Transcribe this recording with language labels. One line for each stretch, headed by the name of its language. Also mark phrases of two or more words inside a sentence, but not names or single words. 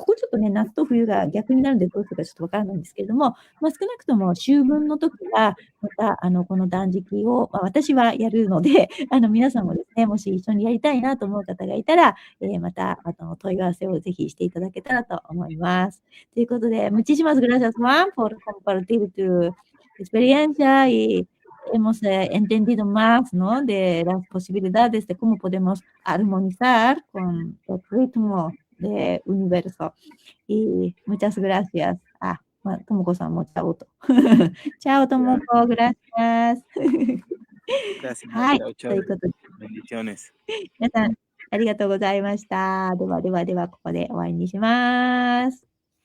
Japanese: こちょっとね、夏と冬が逆になるんでどうするかちょっとわからないんですけれども、少なくとも秋分の時は、また、この断食を、私はやるので、皆さんもですね、もし一緒にやりたいなと思う方がいたら、また、問い合わせをぜひしていただけたらと思います。Toいうことで、
Spanish: muchísimas gracias, Juan, por compartir tu experiencia y hemos entendido más, ¿no? De las posibilidades de cómo podemos armonizar con el ritmo del universo. Y muchas gracias.
Japanese: Tomoko-sanもチャオと。
Spanish: チャオ、Tomoko, gracias. Gracias.
Japanese: はい。
Spanish: Chao,
Japanese: と
Spanish: chao.
Japanese: いうことで、
Spanish: Bendiciones.
Japanese: 皆さんありがとうございました。では、ここで終わりにします。